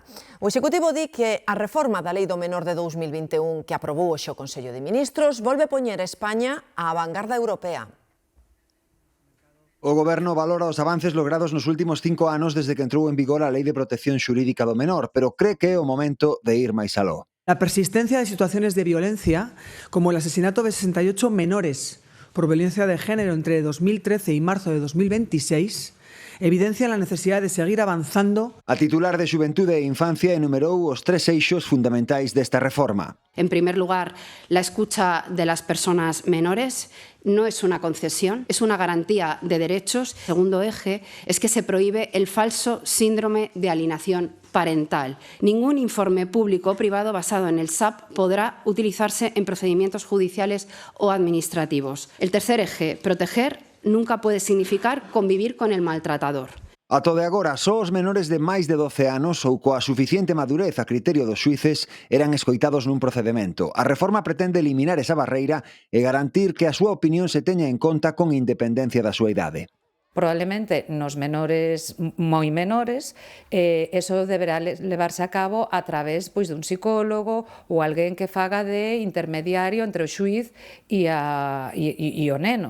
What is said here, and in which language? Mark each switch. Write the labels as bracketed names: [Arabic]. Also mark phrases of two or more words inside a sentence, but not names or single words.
[Galician] O Executivo di que a reforma da Lei do Menor de 2021 que aprobou hoxe o Consello de Ministros volve poñer a España á vanguarda europea. O Goberno valora os avances logrados nos últimos 5 anos desde que entrou en vigor a Lei de Protección Xurídica do Menor, pero cree que é o momento de ir máis aló. [Spanish] La persistencia de situaciones de violencia, como el asesinato de 68 menores por violencia de género entre 2013 y marzo de 2026, evidencia la necesidad de seguir avanzando. [Galician] A titular de Xuventude e Infancia enumerou os 3 eixos fundamentais desta reforma. [Spanish] En primer lugar, la escucha de las personas menores no es una concesión, es una garantía de derechos. Segundo eje es que se prohíbe el falso síndrome de alienación parental. Ningún informe público o privado basado en el SAP podrá utilizarse en procedimientos judiciales o administrativos. El tercer eje, proteger, nunca puede significar convivir con el maltratador. [Galician] Ata de agora, só os menores de máis de 12 anos ou coa suficiente madurez a criterio dos xuíces eran escoitados nun procedemento. A reforma pretende eliminar esa barreira e garantir que a súa opinión se teña en conta con independencia da súa idade. Probablemente nos menores moi menores, eso deberá levarse a cabo a través dun psicólogo ou alguén que faga de intermediario entre o xuíz e o neno.